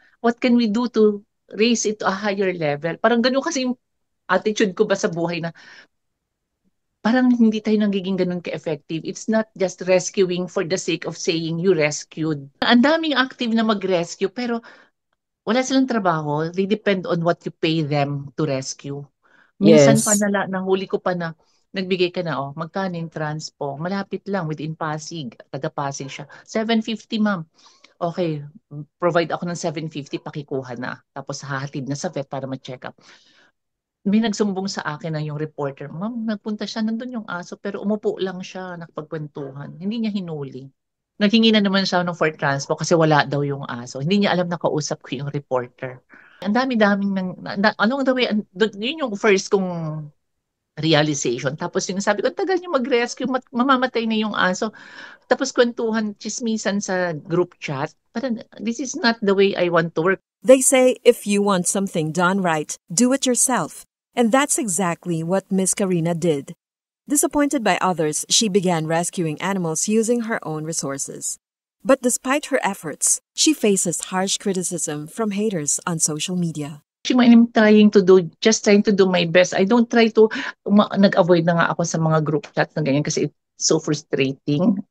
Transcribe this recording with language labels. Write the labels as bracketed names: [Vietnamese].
[English] What can we do to raise it to a higher level? [Filipino] Parang ganun kasi yung attitude ko ba sa buhay na parang hindi tayo nagiging ganun ka-effective. [English] It's not just rescuing for the sake of saying you rescued. [Filipino] Ang daming active na mag-rescue pero wala silang trabaho. [English] They depend on what you pay them to rescue. [Filipino] Minsan pa [English] Yes. [Filipino] nahuli ko pa na nagbigay ka na, magkano yung transpo? Malapit lang, within Pasig. Taga Pasig siya. 750, ma'am. Okay, provide ako ng 750, pakikuha na. Tapos hahatid na sa vet para ma-check up. May nagsumbong sa akin na yung reporter, ma'am, nagpunta siya, nandun yung aso, pero umupo lang siya, nakapagkwentuhan. Hindi niya hinuli. Naghingi na naman siya ng for transpo kasi wala daw yung aso. Hindi niya alam na kausap ko yung reporter. Ang dami-daming anong [English] the way, [Filipino] yun yung first kong realization. Tapos yung sabi ko, tagal niyo mag-rescue, mamamatay na yung aso. Tapos kwentuhan, chismisan sa group chat. [English] Parang, this is not the way I want to work. They say if you want something done right, do it yourself. And that's exactly what Miss Karina did. Disappointed by others, she began rescuing animals using her own resources. But despite her efforts, she faces harsh criticism from haters on social media. I'm just trying to do my best. I don't try to, [Filipino] nag-avoid na nga ako sa mga group chat na ganyan kasi [English] it's so frustrating.